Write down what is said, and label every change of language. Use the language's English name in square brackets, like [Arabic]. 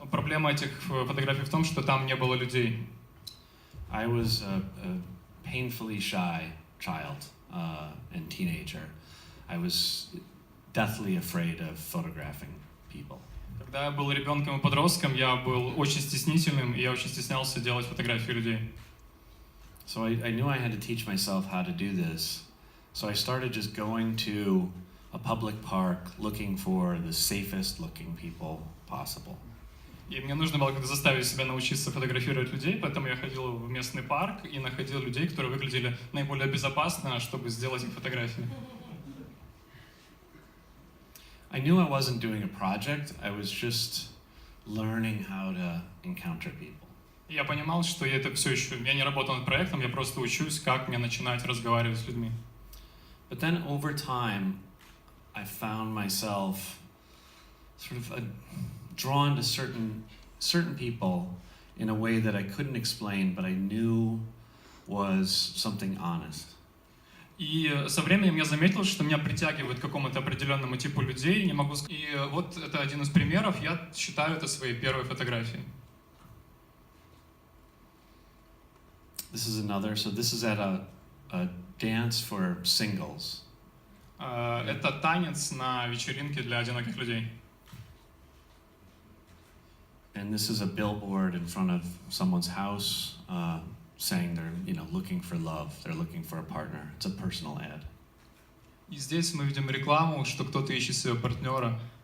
[Russian] Проблема этих фотографий в том, что там не было людей. [English] I was a painfully shy child and teenager. I was deathly afraid of photographing people. [Russian] Когда я был ребенком и подростком, я был очень стеснительным, и я очень стеснялся делать фотографии людей. [English] So I knew I had to teach myself how to do this. So I started just going to a public park looking for the safest looking people possible. [Russian] И мне нужно было как-то заставить себя научиться фотографировать людей, поэтому я ходил в местный парк и находил людей, которые выглядели наиболее безопасно, чтобы сделать их фотографии. [English] I knew I wasn't doing a project, I was just learning how to encounter people. [Russian] Я понимал, что это все еще, я не работал над проектом, я просто учусь, как мне начинать разговаривать с людьми. [English] But then over time, I found myself sort of drawn to certain people in a way that I couldn't explain, but I knew was something honest. [Russian] И со временем я заметил, что меня притягивает к какому-то определенному типу людей, не могу сказать. И вот это один из примеров, я считаю это своей первой фотографией. [English] This is another, so this is at a dance for singles. [Russian] Это танец на вечеринке для одиноких людей. [English] And this is a billboard in front of someone's house, saying they're, looking for love. They're looking for a partner. It's a personal ad. [Russian] И здесь мы видим рекламу, что кто-то ищет себе партнера.